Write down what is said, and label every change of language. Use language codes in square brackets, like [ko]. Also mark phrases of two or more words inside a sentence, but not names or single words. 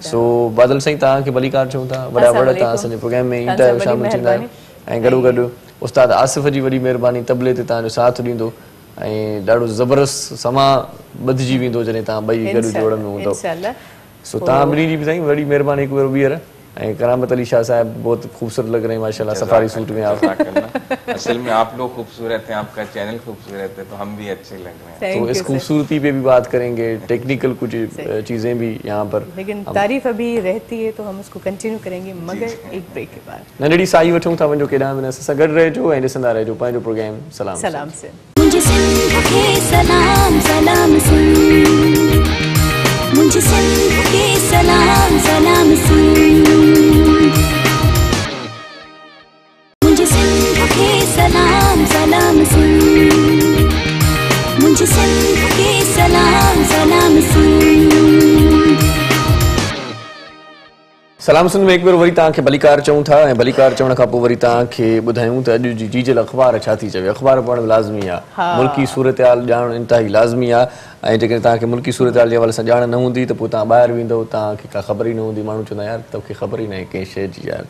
[sd] सो बादल साईं तव्हांखे भलीकार चऊं था, वॾा तव्हां असांजे प्रोग्राम में ईंदा आहियो, शामिल थींदा आहियो। ऐं गॾोगॾु उस्ताद आसिफ़ जी वॾी महिरबानी, तबले ते तव्हांजो साथ ॾींदो ऐं ॾाढो ज़बरदस्त समा ॿधिजी वेंदो जॾहिं तव्हां ॿई गॾु जोड़ में हूंदो। सो तव्हां ॿिन्ही जी बि साईं वॾी महिरबानी। हिकु भेरो ॿीहर ऐं [hi] करामत अली शाह साहब बहुत खूबसूरत लग रहे हैं माशाल्लाह, सफारी सूट में आप। असल में आप लोग खूबसूरत हैं, आपका चैनल खूबसूरत है, तो हम भी अच्छे लग रहे हैं। तो इस खूबसूरती पे भी बात करेंगे, टेक्निकल कुछ चीजें भी यहाँ पर, लेकिन तारीफ अभी रहती है तो हम उसको कंटिन्यू करेंगे मगर एक ब्रेक के बाद। [sd] नंढड़ी साई वठूं था वञो केॾांहुं बि न, असां सां गॾु रहिजो ऐं ॾिसंदा रहिजो पंहिंजो प्रोग्राम सलाम से। [hi] मुझे सिंध के सलाम सलाम से, मुझे सिंध के सलाम सलाम से, मुझे सिंध के सलाम सलाम से, मुझे सिंध के सलाम सलाम से। [sd] सलाम सिंध में हिकु भेरो वरी तव्हांखे भलीकार चऊं था ऐं भलीकार चवण खां पोइ वरी तव्हांखे ॿुधायूं त अॼु जी जीजल अख़बार छा थी चवे। अख़बार पढ़णु लाज़मी आहे, मुल्की सूरत हाल ॼाणणु इंतिहाई लाज़मी आहे। ऐं जेकॾहिं तव्हांखे मुल्की सूरत हाल जे हवाले सां ॼाण न हूंदी त पोइ तव्हां ॿाहिरि वेंदव, तव्हांखे का ख़बर ई न हूंदी, माण्हू चवंदा यार तोखे ख़बर ई न आहे कंहिं शइ जी यार।